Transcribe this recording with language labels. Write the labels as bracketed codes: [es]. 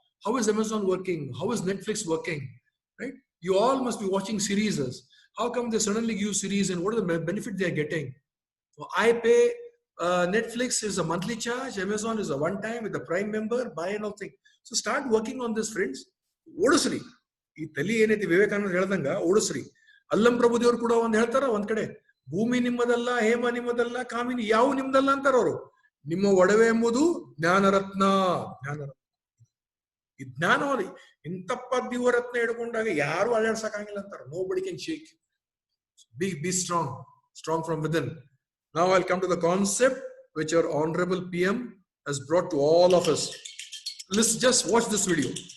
[en] How is Amazon working? How is Netflix working? Right? You all must be watching series. How come they suddenly give series and what are the benefit they are getting? So I pay Netflix is a monthly charge. Amazon is a one-time with a Prime member. Buy and all thing. So start working on this, friends. [kn] Odusri. ಈ ತಲಿ ಏನೈತಿ ವಿವೇಕಾನಂದ ಹೇಳ್ದಂಗ ಓಡಿಸ್ರಿ. ಅಲ್ಲಂ ಪ್ರಭುದೇವ್ರು ಕೂಡ ಒಂದ್ ಹೇಳ್ತಾರ ಒಂದ್ ಕಡೆ ಭೂಮಿ ನಿಮ್ಮದಲ್ಲ, ಹೇಮ ನಿಮ್ಮದಲ್ಲ, ಕಾಮಿನಿ ಯಾವ ನಿಮ್ದಲ್ಲ ಅಂತಾರ ಅವರು. ನಿಮ್ಮ ಒಡವೆ ಎಂಬುದು ಜ್ಞಾನರತ್ನ. ಜ್ಞಾನರತ್ನ ಈ ಜ್ಞಾನವಲ್ಲಿ ಇಂತಪ್ಪ ದಿವರತ್ನ ಹಿಡ್ಕೊಂಡಾಗ ಯಾರು ಅಳ್ಳಾಡ್ಸಕ್ಕಾಗಿಲ್ಲ ಅಂತಾರ. [en] Nobody can shake. Be strong. Strong from within. Now I'll come to the concept which our honorable PM has brought to all of us. Let's just watch this video.